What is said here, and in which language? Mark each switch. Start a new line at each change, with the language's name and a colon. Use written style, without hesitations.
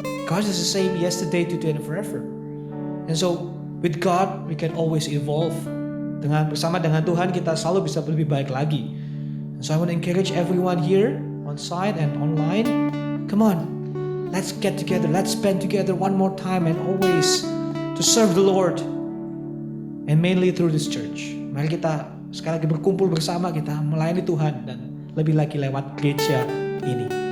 English: God is the same yesterday, today, and forever. And so with God we can always evolve.
Indonesian: Bersama dengan Tuhan kita selalu bisa lebih baik lagi.
English: So I want to encourage everyone here on site and online. Come on, let's get together. Let's spend together one more time and always to serve the Lord, and mainly through this church.
Indonesian: Mari kita sekali lagi berkumpul bersama, kita melayani Tuhan dan lebih lagi lewat gereja ini.